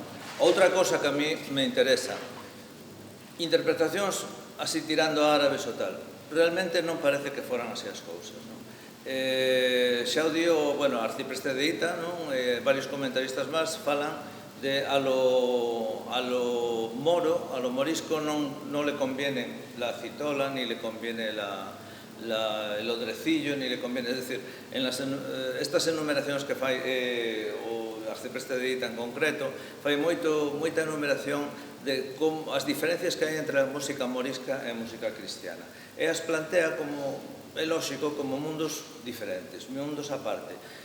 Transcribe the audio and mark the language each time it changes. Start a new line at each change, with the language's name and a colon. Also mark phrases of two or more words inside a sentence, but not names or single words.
Galician: Outra cosa que a mí me interesa, interpretacións así tirando árabes ou tal, realmente non parece que foran así as cousas, non? Xa o dio, bueno, arcipreste de Ita, non?
Spanish: Varios comentaristas
Galician: máis falan de
Spanish: a lo moro, a lo morisco non le conviene la citola, ni le conviene el odrecillo, ni le conviene, es decir, en estas
Galician: enumeracións que fai o arcipreste de Ita en concreto, fai moita enumeración de as diferencias que hai entre a música morisca e a música cristiana. E as plantea como, é lóxico, como mundos diferentes, mundos aparte.